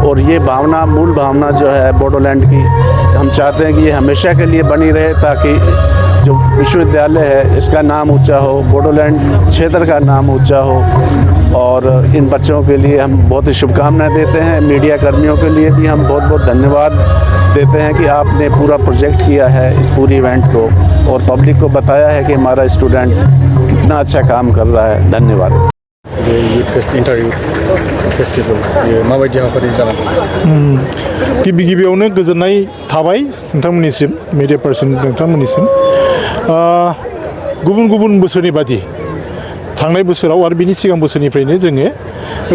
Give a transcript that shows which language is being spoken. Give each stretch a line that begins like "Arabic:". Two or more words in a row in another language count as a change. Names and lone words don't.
Hindi: और ये भावना मूल भावना जो है बोडोलैंड की हम चाहते हैं कि ये हमेशा के लिए बनी रहे ताकि जो विश्वविद्यालय है इसका नाम ऊंचा हो बोडोलैंड क्षेत्र का नाम ऊंचा हो और इन बच्चों के लिए हम बहुत ही शुभकामनाएं देते हैं मीडिया कर्मियों के लिए भी हम बहुत बहुत धन्यवाद देते हैं कि आपने पूरा प्रोजेक्ट किया है इस पूरी इवेंट को और पब्लिक को बताया है कि हमारा स्टूडेंट कितना अच्छा काम कर रहा है धन्यवाद
Bodo: गिबि गिबियावनो गोजोननाय थाबाय नोंथांमोननिसिम
English: media person
Bodo: नोंथांमोननिसिम गुबुन गुबुन बोसोरनि बादि थांनाय बोसोराव आरो बिनि सिगां बोसोरनिफ्रायनो जोङो